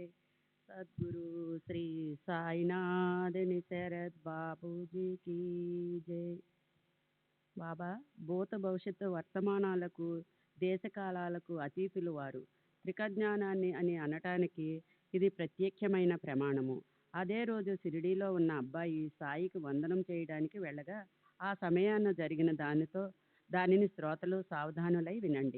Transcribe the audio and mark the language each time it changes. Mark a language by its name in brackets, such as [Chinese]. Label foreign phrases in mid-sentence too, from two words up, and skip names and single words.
[Hindi] सद्गुरु श्री साईनाथ निशरद बाबू जी की जय। [Telugu] బాబా భూత భవిష్యత్తు వర్తమానాలకు దేశకాలాలకు అతీతులు వారు. త్రికజ్ఞానాన్ని అని అనటానికి ఇది ప్రత్యేకమైన ప్రమాణము. అదే రోజు షిరిడీలో ఉన్న అబ్బాయి సాయికి వందనం చేయడానికి వెళ్ళగా ఆ సమయాన జరిగిన దానిని శ్రోతలు సావధానులై వినండి.